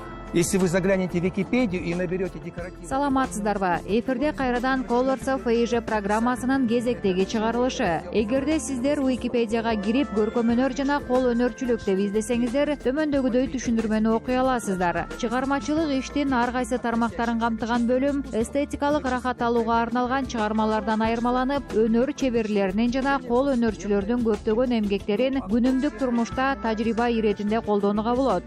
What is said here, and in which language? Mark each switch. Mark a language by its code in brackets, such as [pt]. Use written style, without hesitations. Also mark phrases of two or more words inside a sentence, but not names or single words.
[ru] Если вы заглянете в Википедию и наберете декоративный... [ky] Саламатсыздарбы. Эфирде кайрадан Colors of Asia программасынын кезектеги чыгарылышы. Эгерде сиздер Википедияга кирип көркөм-өнөр жана кол өнөрчүлүк деп издесеңиздер, төмөндөгүдөй түшүндүрмөнү окуй аласыздар. Чыгармачылык иштин ар кайсы тармактарын камтыган бөлүм эстетикалык рахат алууга арналган чыгармалардан айырмаланып, өнөр чеберлеринин жана кол өнөрчүлөрдүн көптөгөн эмгектерин күнүмдүк турмушта тажрыйба иретинде колдонууга болот.